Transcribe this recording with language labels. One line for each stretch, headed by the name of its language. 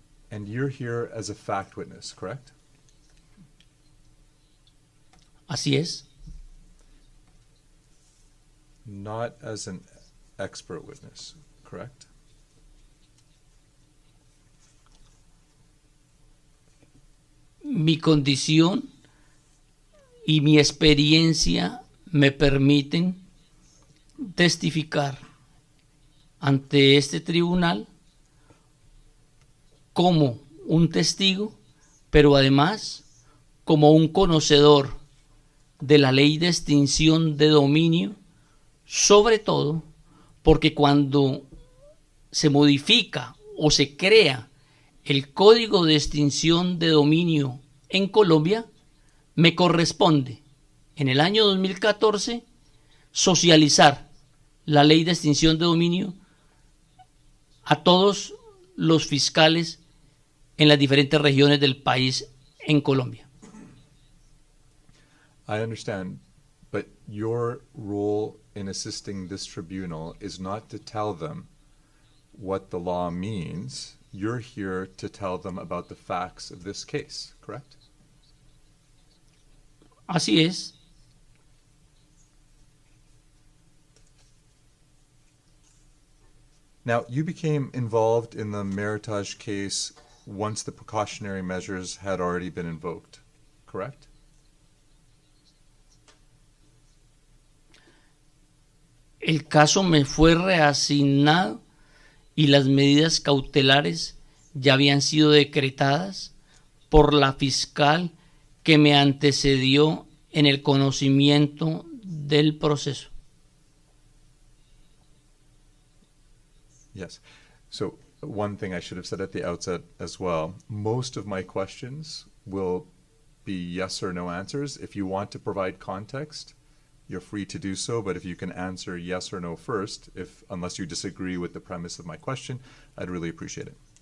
English: And you're here as a fact witness, correct?
Spanish: Así es.
English: Not as an expert witness, correct?
Spanish: Mi condición y mi experiencia me permiten testificar ante este tribunal como un testigo, pero además como un conocedor de la ley de extinción de dominio, sobre todo porque cuando se modifica o se crea el Código de Extinción de Dominio en Colombia, me corresponde en el año 2014 socializar la ley de extinción de dominio a todos los fiscales en las diferentes regiones del país en Colombia.
English: I understand, but your role in assisting this tribunal is not to tell them what the law means. You're here to tell them about the facts of this case, correct?
Spanish: Así es.
English: Now, you became involved in the Meritage case once the precautionary measures had already been invoked, correct?
Spanish: El caso me fue reasignado y las medidas cautelares ya habían sido decretadas por la fiscal que me antecedió en el conocimiento del proceso.
English: Yes. So one thing I should have said at the outset as well, most of my questions will be yes or no answers. If you want to provide context, you're free to do so, but if you can answer yes or no first, unless you disagree with the premise of my question, I'd really appreciate it.